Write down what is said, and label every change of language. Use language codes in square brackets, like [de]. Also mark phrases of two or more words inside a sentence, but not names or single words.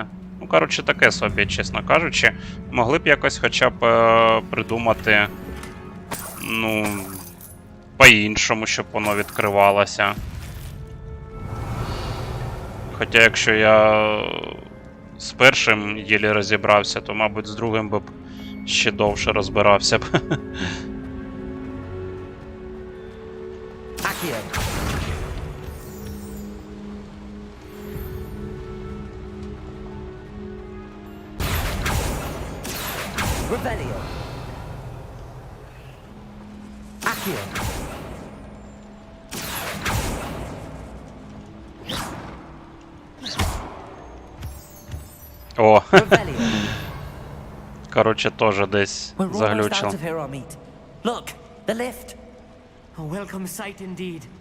[uk] Ну, коротше, таке собі, чесно кажучи. Могли б якось хоча б придумати, ну, по-іншому, щоб воно відкривалося. Хоча, якщо я з першим єлі розібрався, то, мабуть, з другим би б ще довше розбирався б. Revelio. Accio. О, коротше, теж десь заглючив. [en] Look, the lift. A welcome sight indeed.